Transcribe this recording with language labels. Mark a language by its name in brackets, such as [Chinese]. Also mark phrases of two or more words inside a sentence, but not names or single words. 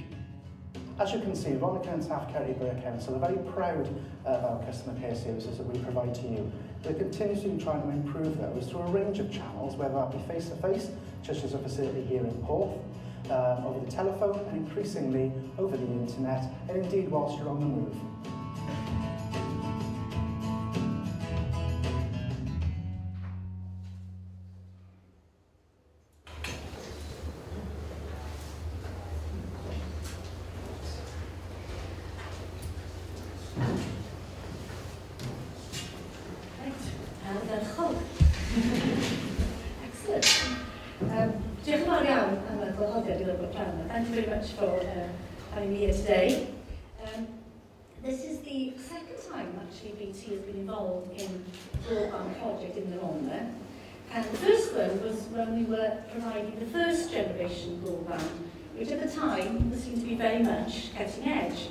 [English] As you can see, Rhondda and Taff Kerry Borough Council are very proud of our customer care services that we provide to you. We're continuously trying to improve those through a range of channels, whether that be face-to-face, such as a facility here in Porth, over the telephone, and increasingly over the internet, and indeed whilst you're on the move. [Welsh] Diolch yn fawr iawn am y gwahoddiad i ddod o'r plan. [English] Thank you very much for having me here today. This is the second time actually BT has been involved in a broadband project in the Rhondda. And the first one was when we were providing the first generation broadband, which at the time seemed to be very much cutting edge.